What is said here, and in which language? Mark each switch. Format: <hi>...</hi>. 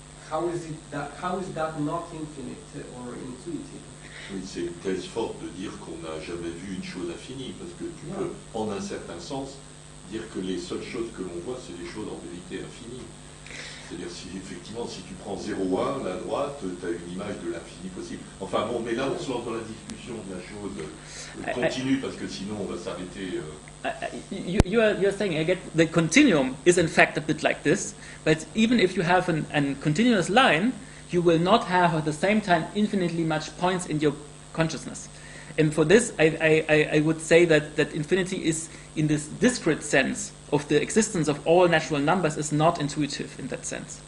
<en>How is that not infinite or intuitive?</en> <fr>Oui, c'est une thèse forte de dire qu'on n'a jamais vu une chose infinie, parce que tu peux, en un certain sens, dire que les seules choses que l'on voit, c'est des choses en vérité infinies. C'est-à-dire, si effectivement, si tu prends 0,1, la droite, tu as une l'image de l'infini possible. Enfin bon, mais là on se lance dans la discussion de la chose continue parce que sinon on va s'arrêter.</fr> <en>You're saying, I get the continuum is in fact a bit like this, but even if you have a continuous line, you will not have at the same time infinitely much points in your consciousness. And for this, I would say that infinity is, in this discrete sense of the existence of all natural numbers, is not intuitive in that sense.</en>